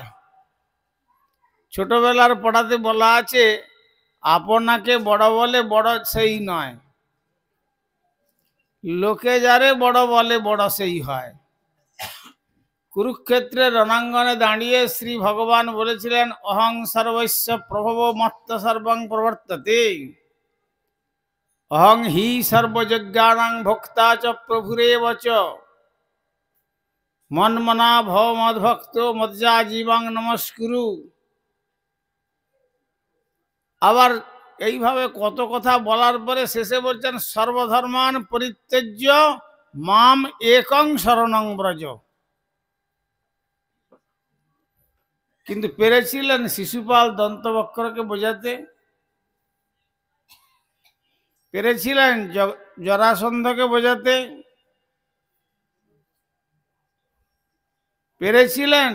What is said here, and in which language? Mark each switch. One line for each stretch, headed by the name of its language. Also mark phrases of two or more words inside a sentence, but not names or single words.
Bangla: ছোটবেলার পড়াতে বলা আছে, আপনাকে বড় বলে বড় সেই নয়, লোকে যারে বড় বলে বড় সেই হয়। কুরুক্ষেত্রের রণাঙ্গনে দাঁড়িয়ে শ্রী ভগবান বলেছিলেন,
Sanskrit: অহং সর্বস্য প্রভব মত্ত সর্বং প্রবর্ততে, অহং হি সর্বযজ্ঞানাং ভোক্তা চ প্রভুরেব চ, মন্মনা ভব মদ্ভক্ত মজ্জা জীবাং নমস্কুরু।
Bangla: আবার এইভাবে কত কথা বলার পরে শেষে বলছেন,
Sanskrit: সর্বধর্মান পরিত্যজ্য মাম একং শরণং ব্রজ।
Bangla: কিন্তু পেরেছিলেন শিশুপাল দন্তবক্রকে বোঝাতে? পেরেছিলেন জরাসন্ধকে বোঝাতে? পেরেছিলেন?